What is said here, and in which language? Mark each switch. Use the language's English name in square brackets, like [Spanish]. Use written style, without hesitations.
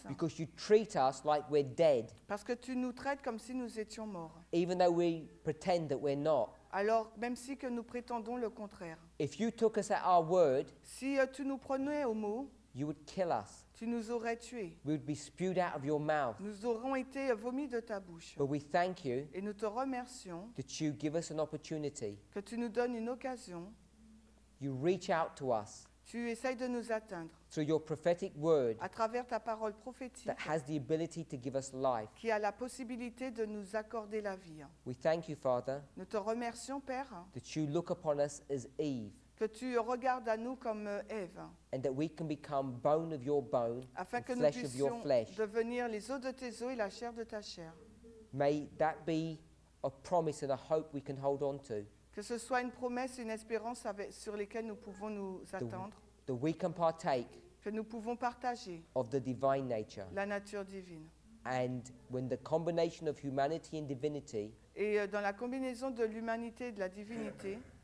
[English] because you treat us like we're dead, [French] parce que tu nous traites comme si nous étions morts. [English] even though we pretend that we're not. [French] Alors, même si que nous prétendons le contraire. [English] If you took us at our word, [French] Si tu nous prenais au mot, [English] you would kill us. [French] tu nous aurais tués. [English] We would be spewed out of your mouth. [French] Nous aurons été vomis de ta bouche. [English] But we thank you [French] Et nous te remercions [English] that you give us an opportunity. [French] que tu nous donnes une occasion. [English] You reach out to us. [French] Tu essayes de nous atteindre [English] through your prophetic word [French] à travers ta parole prophétique [English] that has the ability to give us life. [French] qui a la possibilité de nous accorder la vie. [English] We thank you, Father, [French] Nous te remercions, Père, [English] that you look upon us as Eve, [French] que tu regardes à nous comme Ève, [English] and that we can become bone of your bone, [French] afin [English] and [French] que nous [English] flesh of your [French] puissions [English] flesh. [French] devenir les os de tes os et la chair de ta chair. [English] May that be a promise and a hope we can hold on to, [French] Que ce soit une promesse, une espérance sur lesquelles nous pouvons nous attendre, [English] that we can partake [French] que nous pouvons partager [English] of the divine nature. [French] la nature divine. [English] And when the combination of humanity and divinity [French] Et dans la combinaison de l'humanité et de la divinité,